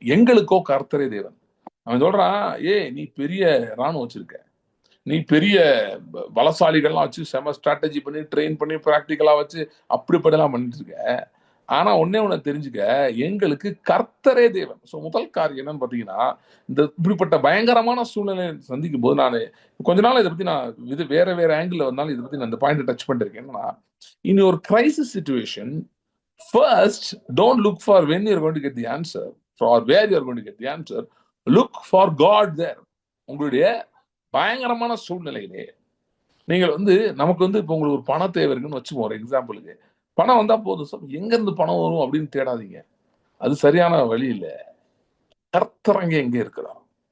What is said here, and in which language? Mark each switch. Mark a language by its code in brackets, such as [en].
[ta] எங்களுக்கோ கர்த்தரே தேவன். அவன் சொல்றான், நீ பெரிய ராணுவம் வச்சிருக்க, நீ பெரிய பலசாலிகள்லாம் வச்சு செம ஸ்ட்ராட்டஜி பண்ணி ட்ரெயின் பண்ணி பிராக்டிக்கலா வச்சு அப்படிப்படலாம் பண்ணிட்டு இருக்க. ஆனா ஒன்னே ஒண்ணு தெரிஞ்சுக்க, எங்களுக்கு கர்த்தரே தேவன். சோ முதல் காரியம் என்னன்னு பாத்தீங்கன்னா, இந்த இப்படிப்பட்ட பயங்கரமான சூழ்நிலை சந்திக்கும் போது நான் கொஞ்ச நாள் இதை பத்தி நான் இது வேற வேற ஆங்கிள் வந்தாலும் இதை பத்தி நான் இந்த பாயிண்ட் டச் பண்ணிருக்கேன். என்னன்னா, [en] In ஒரு crisis situation, first don't look for when you're going to get the answer or where you're going to get the answer. Look for God there. [ta] உங்களுடைய பயங்கரமான சூழ்நிலையிலே நீங்கள் நமக்கு இப்ப உங்களுக்கு ஒரு பண தேவை இருக்குன்னு வச்சுப்போம். ஒரு எக்ஸாம்பிளுக்கு, பணம் வந்தா போதும், எங்க இருந்து பணம் வரும் அப்படின்னு தேடாதீங்க. அது சரியான வழி இல்ல. கர்த்தர் அங்கே எங்க இருக்கிறார்?